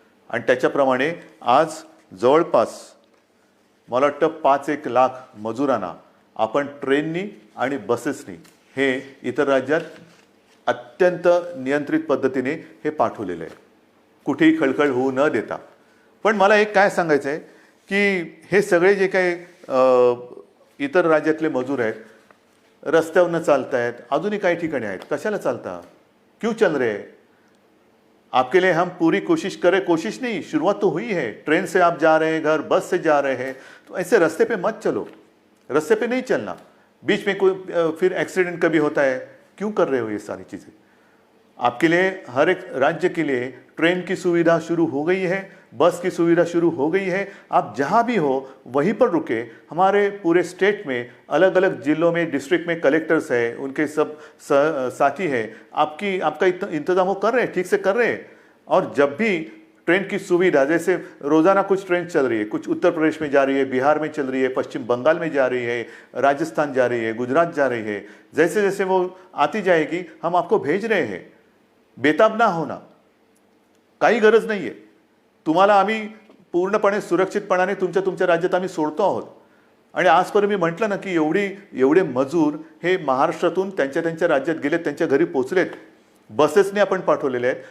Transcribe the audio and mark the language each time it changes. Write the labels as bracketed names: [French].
[Marathi] आणि त्याच्याप्रमाणे आज जवळपास मला वाटतं 5-1 लाख मजुरांना आपण ट्रेननी आणि बसेसनी हे इतर राज्यात अत्यंत नियंत्रित पद्धतीने हे पाठवलेलं आहे, कुठेही खळखळ होऊ न देता. पण मला एक काय सांगायचं आहे की हे सगळे जे काही इतर राज्यातले मजूर आहेत, रस्त्यावरनं चालत आहेत, अजूनही काही ठिकाणी आहेत, कशाला चालता, [Hindi] क्यों चल रहे हैं? आपके लिए हम पूरी कोशिश नहीं, शुरुआत तो हुई है. ट्रेन से आप जा रहे हैं घर, बस से जा रहे हैं, तो ऐसे रास्ते पे मत चलो, रास्ते पे नहीं चलना. बीच में कोई फिर एक्सीडेंट कभी होता है, क्यों कर रहे हो ये सारी चीज़ें? आपके लिए हर एक राज्य के लिए ट्रेन की सुविधा शुरू हो गई है, बस की सुविधा शुरू हो गई है. आप जहाँ भी हो वहीं पर रुके. हमारे पूरे स्टेट में अलग अलग जिलों में डिस्ट्रिक्ट में कलेक्टर्स हैं, उनके सब साथी हैं, आपका इंतजाम वो कर रहे हैं, ठीक से कर रहे हैं. और जब भी ट्रेन की सुविधा, जैसे रोज़ाना कुछ ट्रेन चल रही है, कुछ उत्तर प्रदेश में जा रही है, बिहार में चल रही है, पश्चिम बंगाल में जा रही है, राजस्थान जा रही है, गुजरात जा रही है, जैसे जैसे वो आती जाएगी हम आपको भेज रहे हैं. बेताब ना होना, [Marathi] काही गरज नाही आहे. तुम्हाला आम्ही पूर्णपणे सुरक्षितपणाने तुमच्या राज्यात आम्ही सोडतो आहोत. आणि आजपर्यंत मी म्हटलं ना की एवढे मजूर हे महाराष्ट्रातून त्यांच्या राज्यात गेलेत, त्यांच्या घरी पोचलेत, बसेसने आपण पाठवलेले आहेत.